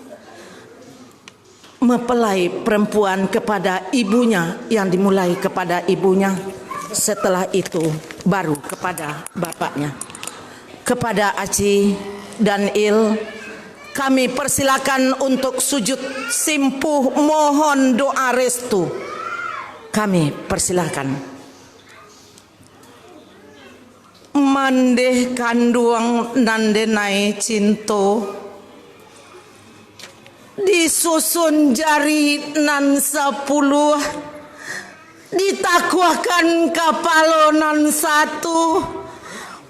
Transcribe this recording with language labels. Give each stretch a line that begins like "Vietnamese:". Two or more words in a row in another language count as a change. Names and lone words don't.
Indonesian: Mempelai perempuan kepada ibunya yang dimulai kepada ibunya, setelah itu baru kepada bapaknya. Kepada Aci dan Il, kami persilakan untuk sujud simpuh mohon doa restu. Kami persilakan.
Minangkabau: Mandeh kanduang nandenai cinto, disusun jari nan 10, ditakwakan kapalo nan 1.